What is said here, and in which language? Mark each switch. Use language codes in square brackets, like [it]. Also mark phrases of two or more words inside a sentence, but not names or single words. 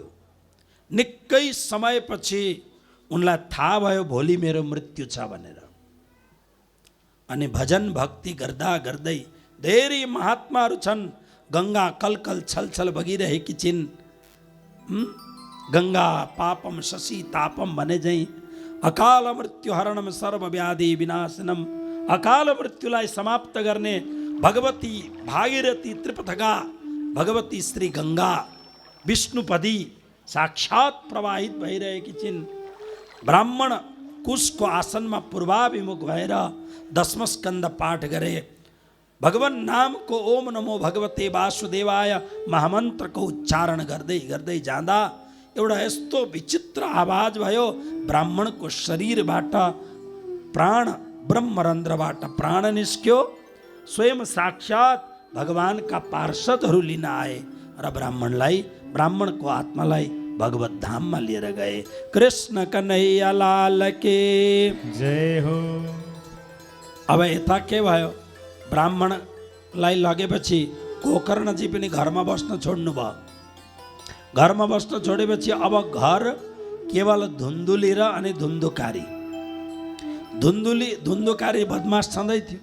[ne] निकै समयपछि उनलाई थाहा भयो भोलि मेरो मृत्यु छ भनेर। अनि भजन भक्ति गर्दा गर्दै धेरै महात्माहरू छन्, गङ्गा कलकल छलछल बगिरहेकी छिन्। [sa] गङ्गा पापम शशि तापम [ne] भने झैँ [sa] अकाल मृत्यु हरणम सर्वव्याधि विनाशनम। [ne] अकाल मृत्युलाई समाप्त गर्ने भगवती भागीरथी त्रिपथगा भगवती श्री गङ्गा विष्णुपदी साक्षात प्रवाहित भइरहेकी छिन्। ब्राह्मण कुशको आसनमा पूर्वाभिमुख भएर दशम स्कन्द पाठ गरे। भगवान नामको [sa] ओम नमो भगवते वासुदेवाय [ne] महामन्त्रको उच्चारण गर्दै गर्दै जाँदा एउटा यस्तो विचित्र आवाज भयो। ब्राह्मणको शरीरबाट प्राण, ब्रह्मरन्ध्रबाट प्राण निस्क्यो। स्वयं साक्षात भगवानका पार्षदहरू लिन आए र ब्राह्मणको आत्मालाई भगवत धाममा लिएर गए। [hi] कृष्ण कन्हैया लाल के जय हो। [ne] अब यता के भयो? ब्राह्मणलाई लगेपछि गोकर्णजी पनि घरमा बस्न छोड्नु भयो। घरमा बस्न छोडेपछि अब घर केवल धुन्दुली र अनि धुन्धुकारी। धुन्धुकारी बदमास छँदै थियो।